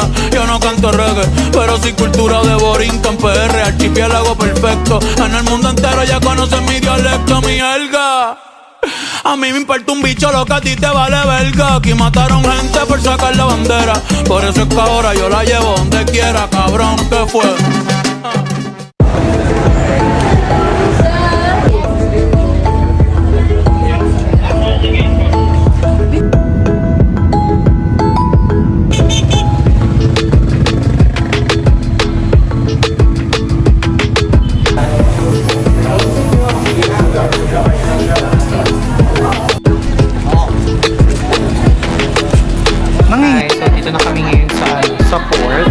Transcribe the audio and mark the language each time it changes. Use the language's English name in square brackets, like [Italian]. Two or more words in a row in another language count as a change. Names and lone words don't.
[Spanish] Yo no canto reggae, pero sí cultura de borinca en PR. Archipiélago perfecto, en el mundo entero ya conocen mi dialecto, mi jerga. A mí me importa un bicho lo que a ti te vale verga. Aquí mataron gente por sacar la bandera. Por eso es que ahora yo la llevo donde quiera, cabrón, ¿qué fue? [Filipino] Guys, so dito na kami ngayon sa port.